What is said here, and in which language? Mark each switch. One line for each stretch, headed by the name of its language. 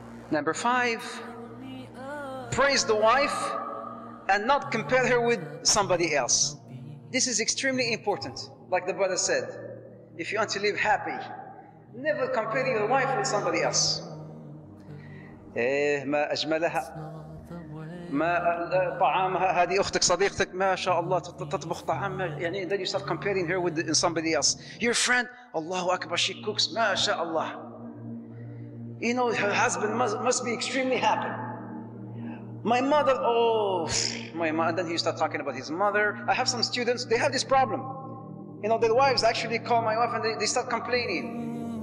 English: Number 5, praise the wife and not compare her with somebody else. This is extremely important. Like the brother said, if you want to live happy, never compare your wife with somebody else.
Arabic: ما أجملها ما طعامها هذه أختك صديقتك ما شاء الله تطبخ طعام يعني
English: then you start comparing her with somebody else. Your friend, Allahu Akbar, she cooks ما شاء الله. You know, her husband must be extremely happy. My mother, my mother. And then he start talking about his mother. I have some students, they have this problem. You know, their wives actually call my wife and they start complaining.